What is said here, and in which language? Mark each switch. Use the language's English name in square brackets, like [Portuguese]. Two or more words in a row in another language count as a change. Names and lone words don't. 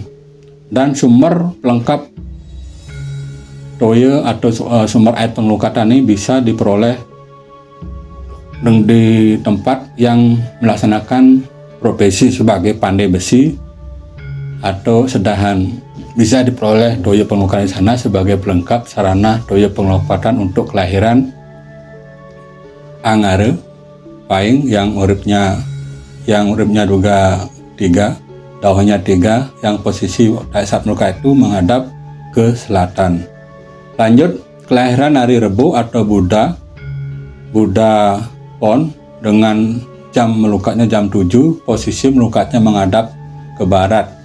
[Indonesian] Dan sumber pelengkap toyo atau sumber air pengelukatan ini bisa diperoleh di tempat yang melaksanakan profesi sebagai pandai besi atau sedahan. Bisa diperoleh toyo pengelukatan di sana sebagai pelengkap sarana toyo pengelukatan untuk kelahiran Anggara Pahing yang uripnya juga 3, dauhnya 3, yang posisi saat melukat itu menghadap ke selatan. Lanjut kelahiran hari Rebo atau Buddha Pon dengan jam melukatnya jam 7, posisi melukatnya menghadap ke barat.